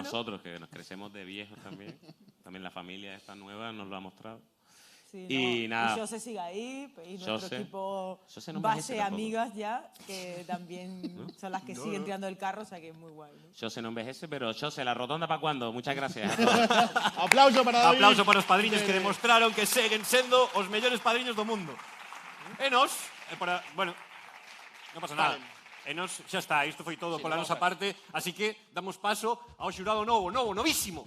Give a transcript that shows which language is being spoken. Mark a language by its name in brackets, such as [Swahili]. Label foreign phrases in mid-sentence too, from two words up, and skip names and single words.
[Spanish] nosotros, que nos crecemos de viejos también. También la familia esta nueva nos lo ha mostrado. sí, Y ¿no? nada. Y Jose sigue ahí, y nuestro Jose. equipo Jose no base envejece tampoco. amigas ya, que también ¿No? son las que No, siguen no. tirando el carro, o sea que es muy guay. ¿no? Jose no envejece, pero Jose, ¿la rotonda para cuándo? Muchas gracias. a todos. Aplauso para David. [Galician] Aplauso para os padriños que demostraron que seguen sendo os mellores padriños do mundo. E nos, bueno, non pasa nada. E nos, xa está, isto foi todo Sí, pola vamos nosa a ver. parte, así que damos paso ao xurado novísimo.